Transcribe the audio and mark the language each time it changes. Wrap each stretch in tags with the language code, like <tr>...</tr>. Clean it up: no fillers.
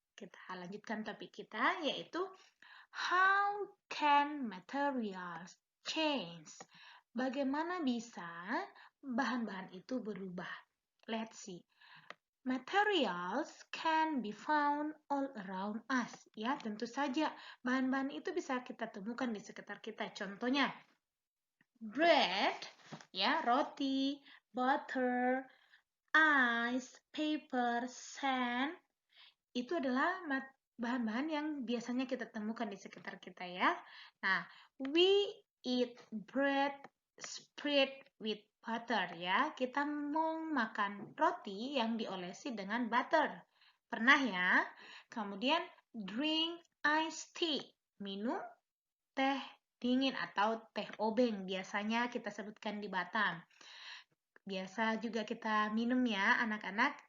<id>Kita lanjutkan topik kita, yaitu</id> <en>how can materials change?</en> <id>Bagaimana bisa bahan-bahan itu berubah?</id> <en>Let's see. Materials can be found all around us.</en> <id>Ya, tentu saja bahan-bahan itu bisa kita temukan di sekitar kita. Contohnya, bread, ya, roti, butter, ice, paper, sand, itu adalah bahan-bahan yang biasanya kita temukan di sekitar kita ya.</id> <en>Nah, we eat bread spread with butter ya.</en> <id>Kita mau makan roti yang diolesi dengan butter. Pernah ya? Kemudian</id> <en>drink iced tea,</en> <id>minum teh dingin atau teh obeng biasanya kita sebutkan di Batam. Biasa juga kita minum ya anak-anak.</id>